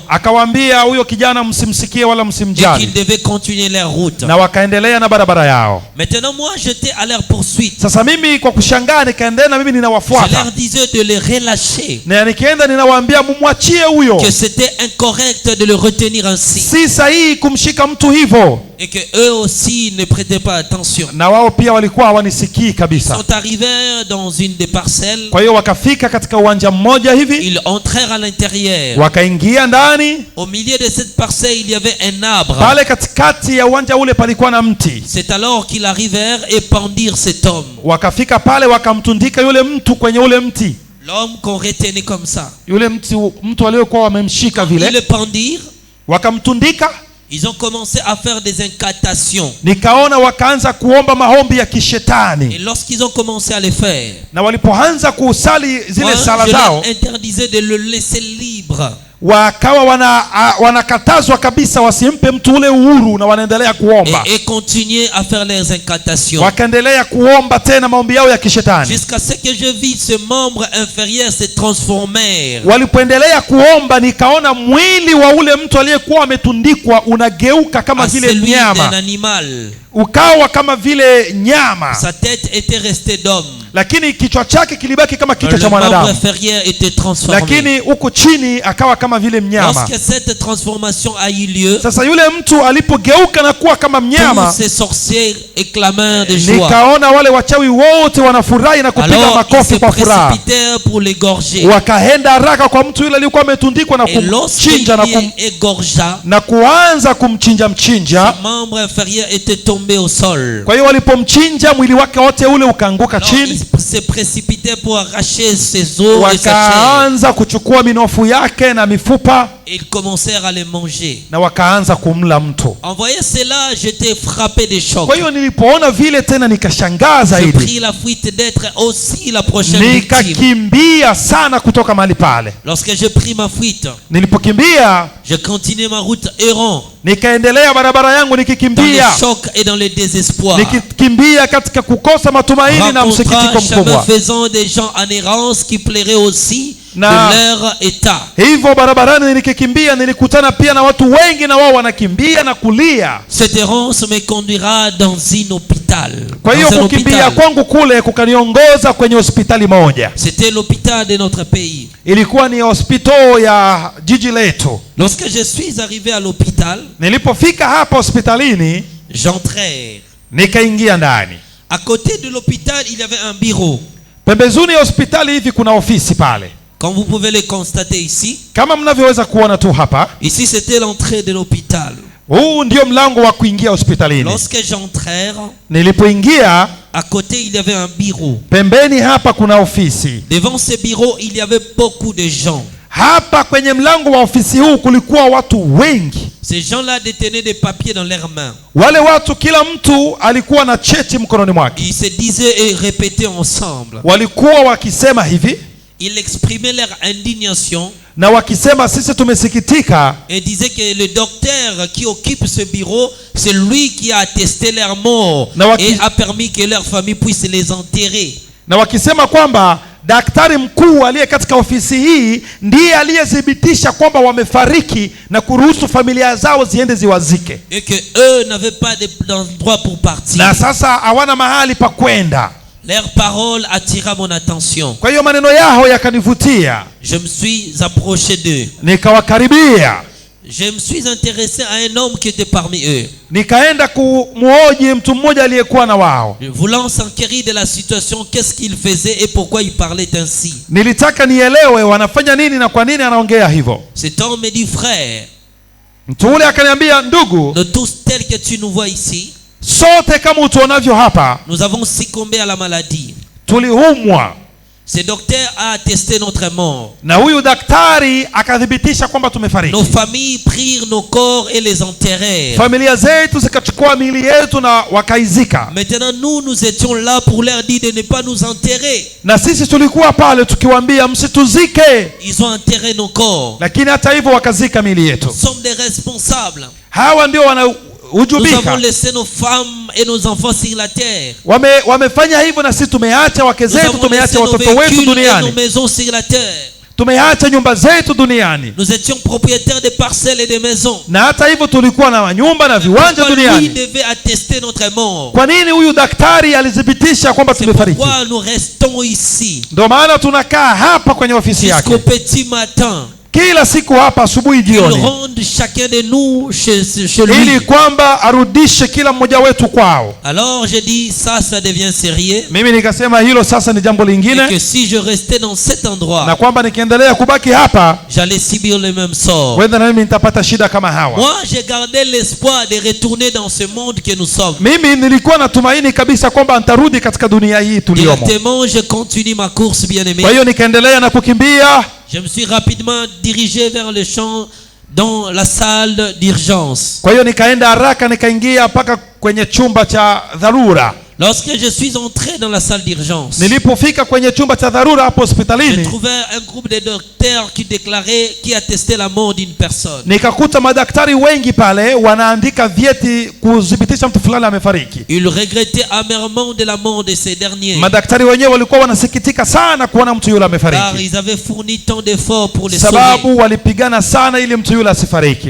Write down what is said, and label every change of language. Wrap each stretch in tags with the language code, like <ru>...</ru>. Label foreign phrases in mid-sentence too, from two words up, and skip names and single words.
<sw>akawaambia huyo kijana msimsikie wala</sw> <fr>et qu'ils</fr> <sw>msimjali,</sw> <fr>devaient continuer leur route.</fr> <sw>na wakaendelea na barabara yao.</sw> <fr>Maintenant moi j'étais à leur poursuite.</fr> <sw>Sasa mimi kwa kushangaa nikaendelea, na mimi</sw> <fr>Je</fr> <sw>ninawafuata,</sw> <fr>leur disais de les relâcher,</fr> <sw>na nikienda ninawaambia mumwachie huyo,</sw> <fr>que c'était incorrect de le retenir ainsi</fr> <sw>si sahihi kumshika mtu hivyo.</sw> <fr>et que eux aussi ne prêtaient pas attention.</fr> <sw>Na wao pia walikuwa hawanisikii</sw> <fr>Ils</fr> <sw>kabisa.</sw> <fr>sont arrivés dans une des parcelles.</fr> <sw>Kwa hiyo wakafika katika uwanja mmoja hivi,</sw> <fr>Ils entrèrent à l'intérieur.</fr> <sw>wakaingia ndani.</sw> <fr>Au milieu de cette parcelle, il y avait un arbre.</fr> <sw>Pale katikati ya uwanja ule palikuwa na mti.</sw> <fr>C'est alors qu'ils arrivèrent et pendirent cet homme.</fr> <sw>Wakafika pale wakamtundika yule mtu kwenye ule mti.</sw> <fr>L'homme qu'on retenait comme ça.</fr> <sw>Yule mtu aliyekuwa wamemshika</sw> <fr>Ils</fr> <sw>vile,</sw> <fr>le pendirent.</fr> <sw>wakamtundika.</sw> <fr>Ils ont commencé à faire des incantations.</fr> <sw>Nikaona wakaanza kuomba maombi ya</sw> <fr>Et</fr> <sw>kishetani,</sw> <fr>lorsqu'ils ont commencé à les faire,</fr> <sw>na walipoanza kusali zile</sw> <fr>moi,</fr> <sw>sala</sw> <fr>je leur</fr> <sw>zao,</sw> <fr>interdisais de le laisser libre.</fr> <sw>wakawa wanakatazwa kabisa wasimpe mtu ule uhuru, na wanaendelea kuomba.</sw> <fr>Et continuer à faire leurs incantations.</fr> <sw>Wakaendelea kuomba tena maombi yao ya kishetani.</sw> <fr>Jusqu'à ce que je vis ce membre inférieur se transformer.</fr> <sw>Walipoendelea kuomba, nikaona mwili wa ule mtu aliyekuwa ametundikwa unageuka kama</sw> <fr>À</fr> <sw>vile</sw> <fr>celui d'un</fr> <sw>nyama,</sw> <fr>animal.</fr> <sw>ukawa kama vile nyama,</sw> <fr>Sa tête était restée d'homme.</fr> <sw>lakini kichwa chake kilibaki kama kichwa cha</sw> <fr>Le membre</fr> <sw>mwanadamu,</sw> <fr>inférieur était transformé.</fr> <sw>lakini huko chini akawa kama vile mnyama.</sw> <fr>Lorsque cette transformation a eu lieu,</fr> <sw>Sasa yule mtu alipogeuka na kuwa kama</sw> <fr>tous</fr> <sw>mnyama,</sw> <fr>ces sorciers éclamèrent de joie.</fr> <sw>nikaona wale wachawi wote wanafurahi na kupiga</sw> <fr>Alors ils se</fr> <sw>makofi kwa furaha.</sw> <fr>précipitèrent pour l'égorger.</fr> <sw>Wakaenda haraka kwa mtu yule aliyekuwa ametundikwa na</sw> <fr>Et lorsqu'il</fr> <sw>kumchinja</sw> <fr>égorgea,</fr> <sw>na kuanza kumchinja mchinja.</sw> <fr>le membre inférieur était tombé au sol.</fr> <sw>Kwa hiyo walipomchinja, mwili wake wote ule ukaanguka</sw> <fr>Alors,</fr> <sw>chini,</sw> <fr>ils se précipitaient pour arracher ses os et sa chair.</fr> <sw>wakaanza kuchukua minofu yake na mifupa</sw> <fr>Et ils commencèrent à les manger.</fr> <sw>na wakaanza kumla mtu.</sw> <fr>En voyant cela, j'étais frappé de choc.</fr> <sw>Kwa hiyo nilipoona vile tena nikashangaa</sw> <fr>Je</fr> <sw>zaidi,</sw> <fr>pris la fuite d'être aussi la prochaine victime.</fr> <sw>nikakimbia sana kutoka mahali pale.</sw> <fr>Lorsque j'ai pris ma fuite,</fr> <sw>Nilipokimbia</sw> <fr>je continuais ma route errant</fr> <sw>nikaendelea barabara yangu</sw> <fr>dans le</fr> <sw>nikikimbia,</sw> <fr>choc et dans le désespoir.</fr> <sw>nikikimbia katika kukosa matumaini na msikitiko</sw> <fr>Rencontrant, chemin</fr> <sw>mkubwa.</sw> <fr>faisant des gens en errance qui plairaient aussi de</fr> <sw>Na-</sw> <fr>leur état.</fr> <sw>Hivyo barabarani nikikimbia, nilikutana pia na watu wengi, na wao wanakimbia na kulia.</sw> <fr>Cette errance me conduira dans un hôpital.</fr> <sw>Kwa hiyo</sw> <fr>Dans un</fr> <sw>kukimbia</sw> <fr>hôpital.</fr> <sw>kwangu kule kukaniongoza kwenye hospitali moja.</sw> <fr>C'était l'hôpital de notre pays.</fr> <sw>Ilikuwa ni hospitali ya jiji letu.</sw> <fr>Lorsque je suis arrivé à l'hôpital,</fr> <sw>Nilipofika hapa hospitalini,</sw> <fr>j'entrais.</fr> <sw>nikaingia ndani.</sw> <fr>À côté de l'hôpital, il y avait un bureau.</fr> <sw>Pembezoni ya hospitali hivi kuna ofisi pale,</sw> <fr>Comme vous pouvez le constater ici.</fr> <sw>kama mnavyoweza kuona tu hapa.</sw> <fr>Ici, c'était l'entrée de l'hôpital.</fr> <sw>Huu ndio mlango wa kuingia hospitalini.</sw> <fr>Lorsque j'entrais,</fr> <sw>Nilipoingia,</sw> <fr>à côté, il y avait un bureau.</fr> <sw>pembeni hapa kuna ofisi.</sw> <fr>Devant ce bureau, il y avait beaucoup de gens.</fr> <sw>Hapa kwenye mlango wa ofisi huu kulikuwa watu wengi.</sw> <fr>Ces gens-là détenaient des papiers dans leurs mains.</fr> <sw>Wale watu, kila mtu alikuwa na cheti mkononi mwake.</sw> <fr>Ils se disaient et répétaient ensemble.</fr> <sw>Walikuwa wakisema hivi</sw> <fr>Ils exprimaient leur indignation</fr> <sw>na wakisema, sisi tumesikitika</sw> <fr>et disaient que le docteur qui occupe ce bureau, c'est lui qui a attesté leur mort et a permis que leur famille puisse les enterrer.</fr> <sw>na wakisema kwamba daktari mkuu aliye katika ofisi hii ndiye aliyethibitisha kwamba wamefariki na kuruhusu familia zao ziende ziwazike,</sw> <fr>Et que eux n'avaient pas d'endroit pour partir.</fr> <sw>na sasa hawana mahali pa kwenda.</sw> <fr>Leur parole attira mon attention.</fr> <sw>Kwa hiyo maneno yao yakanivutia,</sw> <fr>Je me suis approché d'eux.</fr> <sw>nikawakaribia,</sw> <fr>Je me suis intéressé à un homme qui était parmi eux.</fr> <sw>nikaenda kumhoji mtu mmoja aliyekuwa na wao.</sw> <fr>Voulant s'enquérir de la situation, qu'est-ce qu'il faisait et pourquoi il parlait ainsi.</fr> <sw>Nilitaka nielewe wanafanya nini na kwa nini anaongea hivyo.</sw> <fr>Cet homme me dit, frère,</fr> <sw>Mtu ule akaniambia, ndugu,</sw> <fr>nous tous tels que tu nous vois ici,</fr> <sw>sote kama utuonavyo hapa</sw> <fr>nous avons succombé à la maladie.</fr> <sw>tuliumwa,</sw> <fr>Ce docteur a attesté notre mort.</fr> <sw>na huyu daktari akathibitisha kwamba tumefariki.</sw> <fr>Nos familles prirent nos corps et les enterrèrent.</fr> <sw>Familia zetu zikachukua miili yetu na wakaizika,</sw> <fr>Maintenant, nous étions là pour leur dire de ne pas nous enterrer.</fr> <sw>na sisi tulikuwa pale tukiwaambia msituzike,</sw> <fr>Ils ont enterré nos corps.</fr> <sw>lakini hata hivyo wakazika miili yetu.</sw> <fr>Nous sommes des responsables.</fr> <sw>Hawa ndio</sw> <fr>Nous avons</fr> <sw>wanahujubika,</sw> <fr>laissé nos femmes et nos enfants sur la terre.</fr> <sw>wamefanya hivyo, na sisi tumeacha wake</sw> <fr>Nous</fr> <sw>zetu,</sw> <fr>avons laissé</fr> <sw>tumeacha</sw> <fr>nos</fr> <sw>watoto wetu</sw> <fr>véhicules et nos</fr> <sw>duniani,</sw> <fr>maisons sur la terre.</fr> <sw>tumeacha nyumba zetu duniani,</sw> <fr>Nous étions propriétaires de parcelles et de maisons.</fr> <sw>na hata hivyo tulikuwa na manyumba na viwanja</sw> <fr>Pourquoi lui</fr> <sw>duniani.</sw> <fr>devait attester notre mort?</fr> <sw>Kwa nini huyu daktari alithibitisha kwamba</sw> <fr>C'est</fr> <sw>tumefariki?</sw> <fr>pourquoi nous restons ici</fr> <sw>Ndio maana tunakaa hapa kwenye ofisi</sw> <fr>jusqu'au</fr> <sw>yake</sw> <fr>petit matin.</fr> <sw>kila siku hapa asubuhi,</sw> <fr>Il</fr> <sw>jioni,</sw> <fr>rende chacun de nous chez</fr> <sw>ili</sw> <fr>lui.</fr> <sw>kwamba arudishe kila mmoja wetu kwao.</sw> <fr>Alors j'ai dit, ça devient sérieux.</fr> <sw>Mimi nikasema hilo sasa ni jambo</sw> <fr>Et que</fr> <sw>lingine,</sw> <fr>si je restais dans cet</fr> <sw>na</sw> <fr>endroit,</fr> <sw>kwamba nikiendelea kubaki hapa,</sw> <fr>j'allais subir le même sort.</fr> <sw>wenda na mimi nitapata shida kama hawa.</sw> <fr>Moi, j'ai gardé l'espoir de retourner dans ce monde que nous sommes.</fr> <sw>Mimi nilikuwa natumaini kabisa kwamba nitarudi katika dunia hii tuliyomo.</sw> <fr>Directement, je continue ma course, bien-aimé.</fr> <sw>Kwa hiyo nikaendelea na kukimbia,</sw> <fr>Je me suis rapidement dirigé vers le champ dans la salle d'urgence.</fr> <sw>kwa hiyo nikaenda haraka, nikaingia mpaka kwenye chumba cha dharura.</sw> <fr>Lorsque je suis entré dans la salle d'urgence,</fr> <sw>Nilipofika kwenye chumba cha dharura hapo</sw> <fr>j'ai</fr> <sw>hospitalini,</sw> <fr>trouvé un groupe de docteurs qui déclaraient, qui attestaient la mort d'une personne.</fr> <sw>nikakuta madaktari wengi pale wanaandika vyeti kudhibitisha mtu fulani amefariki.</sw> <fr>Ils regrettaient amèrement de la mort de ces derniers,</fr> <sw>Madaktari wenyewe walikuwa wanasikitika sana kuona mtu yule</sw> <fr>car</fr> <sw>amefariki,</sw> <fr>ils avaient fourni tant d'efforts pour les sauver.</fr> <sw>sababu walipigana sana ili mtu yule asifariki.</sw>